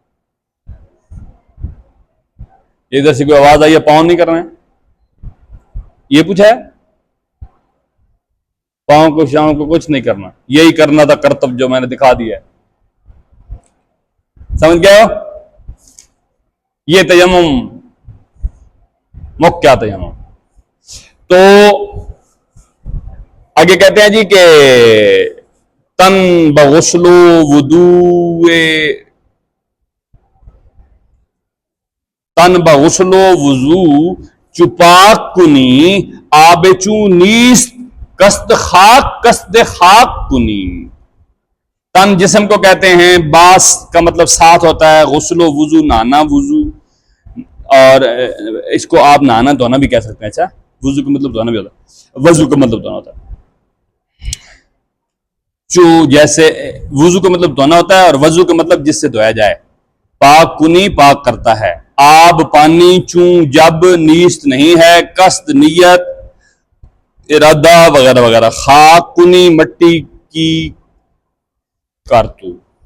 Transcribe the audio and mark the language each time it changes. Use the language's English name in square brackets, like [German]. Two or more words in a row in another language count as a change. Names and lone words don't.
[Urdu] ادھر سے کوئی آواز آئی ہے پاؤں نہیں کرنا ہے یہ پوچھا ہے پاؤں کو شاؤں کو کچھ نہیں کرنا یہی کرنا تھا کرتب جو میں نے دکھا دیا ہے سمجھ گئے ہو یہ تیمم کیا تیمم تو آگے کہتے ہیں جی [Persian] کہ تن بغسل وضو چپاک کنی آب چو نیست قصد خاک کنی [Urdu] تن جسم کو کہتے ہیں باس کا مطلب ساتھ ہوتا ہے غسل و وضو نہانا وضو اور اس کو آپ نہانا دھونا بھی کہہ سکتے ہیں اچھا وضو کا مطلب دھونا بھی ہوتا ہے وضو کا مطلب دھونا ہوتا ہے جو جیسے وضو کا مطلب دھونا ہوتا ہے اور وضو کا مطلب جس سے دھویا جائے [Persian] پاک کنی [Urdu] پاک کرتا ہے آب پانی چون جب نیست نہیں ہے قصد نیت ارادہ وغیرہ وغیرہ [Persian] خاک کنی [Urdu] مٹی کی کارتو